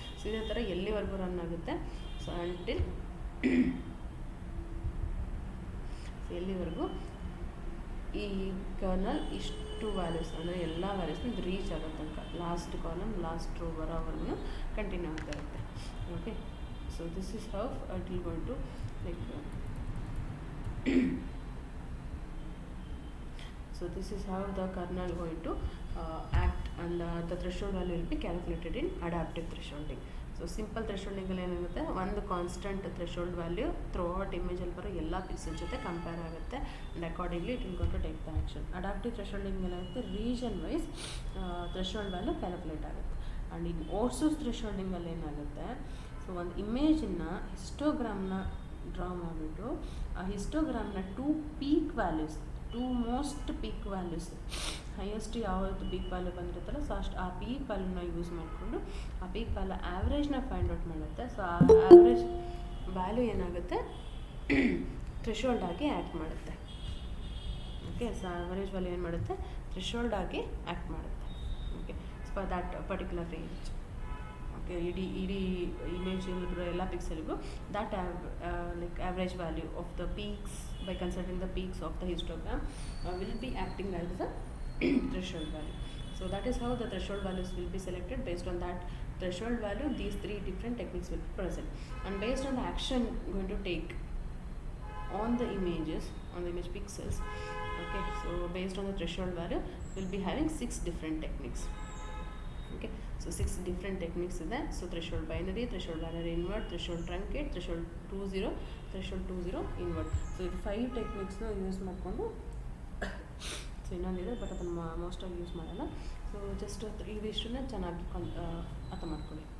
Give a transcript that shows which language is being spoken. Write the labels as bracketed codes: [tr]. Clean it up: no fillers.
[kn] So ಇದೇ ಥರ ಎಲ್ಲಿವರೆಗೂ ರನ್ ಆಗುತ್ತೆ, ಸೊ ಅಂಟಿಲ್ ಎಲ್ಲಿವರೆಗೂ ಈ ಕರ್ನಲ್ ಇಷ್ಟು ವ್ಯಾಲ್ಯೂಸ್ ಅಂದರೆ ಎಲ್ಲ ವ್ಯಾಲ್ಯೂಸ್ನ ರೀಚ್ ಆಗೋ ತನಕ ಲಾಸ್ಟ್ ಕಾಲಮ್ ಲಾಸ್ಟ್ ರೋ ಬರೋವರೆಗೂ ಕಂಟಿನ್ಯೂ ಆಗ್ತಾ ಇರುತ್ತೆ. [en] Okay, so this is how it will going to like so this is how the kernel going to act, and the threshold value will be calculated in adaptive thresholding. [kn] So simple ಥ್ರೆಶೋಲ್ಡಿಂಗಲ್ಲಿ ಏನಾಗುತ್ತೆ, ಒಂದು constant threshold value through out ಇಮೇಜಲ್ಲಿ ಬರೋ ಎಲ್ಲ pixel ಜೊತೆ compare ಆಗುತ್ತೆ, [en] And accordingly it will go to take the action. [kn] Adaptive ಥ್ರೆಶೋಲ್ಡಿಂಗ್ ಏನಾಗುತ್ತೆ, region wise threshold value calculate ಆಗುತ್ತೆ. And in ಓರ್ಸೋಸ್ ಥ್ರೆಶೋಲ್ಡಿಂಗಲ್ಲಿ ಏನಾಗುತ್ತೆ, so ಒಂದು ಇಮೇಜನ್ನು ಹಿಸ್ಟೋಗ್ರಾಮ್ನ ಡ್ರಾ ಮಾಡಿಬಿಟ್ಟು ಆ ಹಿಸ್ಟೋಗ್ರಾಮ್ನ 2 peak values, 2 most peak values highest ಯಾವತ್ತು ಪೀಕ್ ವ್ಯಾಲ್ಯೂ ಬಂದಿರುತ್ತಲ್ಲ ಸೊ ಅಷ್ಟು ಆ ಪೀಕ್ ವ್ಯಾಲ್ಯೂನ ಯೂಸ್ ಮಾಡಿಕೊಂಡು ಆ ಪೀಕ್ ವ್ಯಾಲ್ಯೂ ಆ್ಯಾವ್ರೇಜ್ನ ಫೈಂಡ್ ಔಟ್ ಮಾಡುತ್ತೆ. ಸೊ ಆ ಆ್ಯಾವ್ರೇಜ್ ವ್ಯಾಲ್ಯೂ ಏನಾಗುತ್ತೆ ಥ್ರೆಶೋಲ್ಡ್ ಆಗಿ ಆ್ಯಕ್ಟ್ ಮಾಡುತ್ತೆ. ಓಕೆ, ಸೊ ಆ್ಯಾವ್ರೇಜ್ ವ್ಯಾಲ್ಯೂ ಏನು ಮಾಡುತ್ತೆ ಥ್ರೆಶೋಲ್ಡ್ ಆಗಿ ಆ್ಯಕ್ಟ್ ಮಾಡುತ್ತೆ. [en] Okay, for that particular range. Okay, [kn] ಇಡೀ ಇಮೇಜಲ್ಲಿ ಬರೋ ಎಲ್ಲ ಪಿಕ್ಸೆಲ್ಗೂ [en] That like average value of the peaks by considering the peaks of the histogram will be acting as the threshold value. So that is how the threshold values will be selected. Based on that threshold value, these 3 different techniques will be present, and based on the action going to take on the images, on the image pixels. Okay, so based on the threshold value we'll be having 6 different techniques. Okay, so 6 different techniques [kn] ಇದೆ. [en] So threshold binary, threshold binary invert, threshold truncate, threshold 2.0, threshold 2.0 invert. [kn] So ಇದು 5 ಟೆಕ್ನಿಕ್ಸ್ನ use ಮಾಡಿಕೊಂಡು, so ಇನ್ನೊಂದಿದೆ but ಅದನ್ನು ಮೋಸ್ಟಾಗಿ use ಮಾಡಲ್ಲ. So just ಇವಿಷ್ಟನ್ನ ಚೆನ್ನಾಗಿ ಅರ್ಥ ಮಾಡ್ಕೊಳ್ಳಿ.